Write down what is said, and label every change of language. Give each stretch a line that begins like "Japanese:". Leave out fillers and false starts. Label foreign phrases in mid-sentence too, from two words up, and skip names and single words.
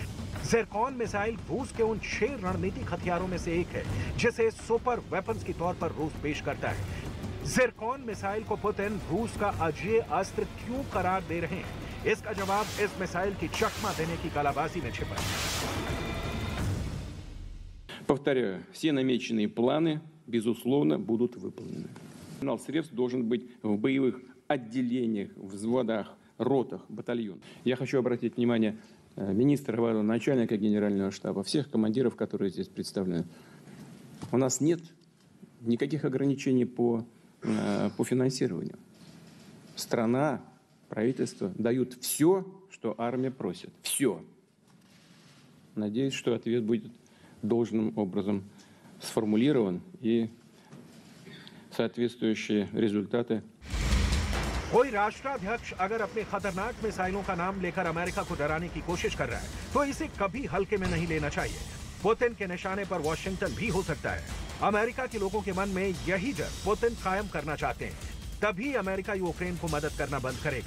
Hindi: ज़िरकॉन मिसाइल रूस के उन 6 रणनीतिक हथियारों में से एक है जिसे
English: super weapons
Hindi: के तौर पर रूस पेश करता है। ज़िरकॉन मिसाइल को पुतिन रूस का अजेय अस्त्र क्यों करार दे रहे हैं, इसका जवाब इस मिसाइल की चकमा देने की कलाबाजी में छिपा है।
Russian: Повторяю, все намеченные планы, безусловно, будут выполнены. Арсенал средств должен быть в боевых отделениях, взводах, ротах, батальонах. Я хочу обратить внимание министра обороны, начальника генерального штаба, всех командиров, которые здесь представлены. У нас нет никаких ограничений по финансированию. Страна, правительство дают все, что армия просит. Все. Надеюсь, что ответ будет должным образом сформулирован и соответствующие результаты.
Hindi: कोई राष्ट्राध्यक्ष अगर अपने खतरनाक मिसाइलों का नाम लेकर अमेरिका को डराने की कोशिश कर रहा है तो इसे कभी हल्के में नहीं लेना चाहिए। पुतिन के निशाने पर वॉशिंगटन भी हो सकता है। अमेरिका के लोगों के मन में यही डर पुतिन कायम करना चाहते हैं, तभी अमेरिका यूक्रेन को मदद करना बंद करेगा।